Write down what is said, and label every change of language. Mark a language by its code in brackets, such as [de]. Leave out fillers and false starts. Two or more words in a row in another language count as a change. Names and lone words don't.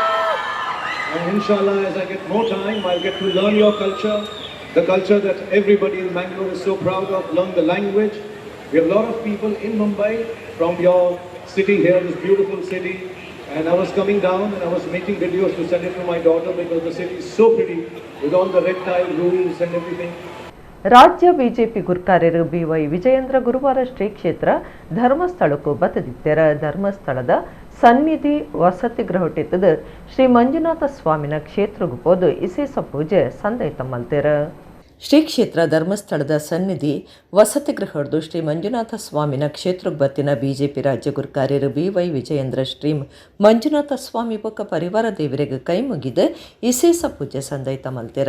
[en] And inshallah, as I get more time, I'll get to learn your culture, the culture that everybody in Mangalore is so proud of, learn the language. We have a lot of people in Mumbai from your city here, this beautiful city. And I was coming down and I was making videos to send it to my daughter because the city is so pretty with all the red tile roofs and everything. [tcy] ರಾಜ್ಯ ಬಿಜೆಪಿ ಗುರುಕಾರ್ಯರು BY ವಿಜಯೇಂದ್ರ ಗುರುವಾರ ಶ್ರೀ ಕ್ಷೇತ್ರ ಧರ್ಮಸ್ಥಳಕ್ಕೂ ಬತ್ತದಿತ್ತರ. ಧರ್ಮಸ್ಥಳದ ಸನ್ನಿಧಿ ವಸತಿ ಗೃಹಟಿತ್ತದ ಶ್ರೀ ಮಂಜುನಾಥ ಸ್ವಾಮಿನ ಕ್ಷೇತ್ರಗೂ ಪೋದು ವಿಶೇಷ ಪೂಜೆ ಸಂದೈತ ಮಲ್ತೆರ. ಶ್ರೀ ಕ್ಷೇತ್ರ ಧರ್ಮಸ್ಥಳದ ಸನ್ನಿಧಿ ವಸತಿ ಗೃಹ ಹಿಡಿದು ಶ್ರೀ ಮಂಜುನಾಥ ಸ್ವಾಮಿನ ಕ್ಷೇತ್ರಕ್ಕೆ ಬತ್ತಿನ ಬಿಜೆಪಿ ರಾಜ್ಯ ಗುರುಕಾರ್ಯರು BY ವಿಜಯೇಂದ್ರ ಶ್ರೀ ಮಂಜುನಾಥ ಸ್ವಾಮಿ ಬೊಕ್ಕ ಪರಿವಾರ ದೇವರಿಗೆ ಕೈ ಮುಗಿದು ವಿಶೇಷ ಪೂಜೆ ಸಂದೈತ ಮಲ್ತೆರ.